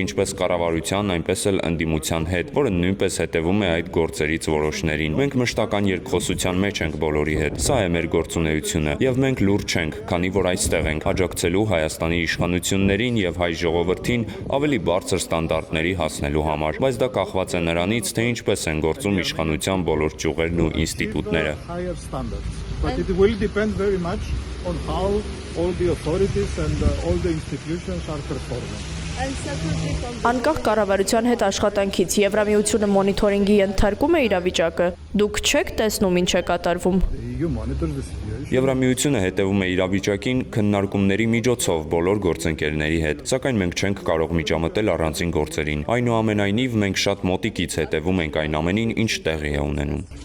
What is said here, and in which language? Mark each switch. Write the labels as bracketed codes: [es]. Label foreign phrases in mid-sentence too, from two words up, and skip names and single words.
[hy] ինչպես կառավարության, այնպես էլ ընդդիմության հետ, որը նույնպես հետևում է այդ գործերից որոշներին։ Մենք մշտական երկխոսության մեջ ենք բոլորի հետ։ Սա է մեր գործունեությունը, եւ մենք լուրջ չենք, քանի որ այստեղ ենք աջակցելու Հայաստանի իշխանություններին եւ հայ ժողովրդին ավելի բարձր ստանդարտների հասնելու համար։ Բայց դա կախված է նրանից, թե ինչպես են գործում իշխանության բոլոր ճյուղերն ու ինստիտուտները։ [en] But it will depend very much on how all the authorities and all the institutions are performing. [hy] Անկախ կառավարության հետ աշխատանքից Եվրամիությունը մոնիթորինգի ենթարկում է իրավիճակը։ Դուք չեք տեսնում ինչ է կատարվում։ Եվրամիությունը հետևում է իրավիճակին քննարկումների միջոցով բոլոր գործընկերների հետ, սակայն մենք չենք կարող միջամտել առանձին գործերին։ Այնուամենայնիվ մենք շատ մոտիկից հետևում ենք այն ամենին, ինչ տեղի է ունենում։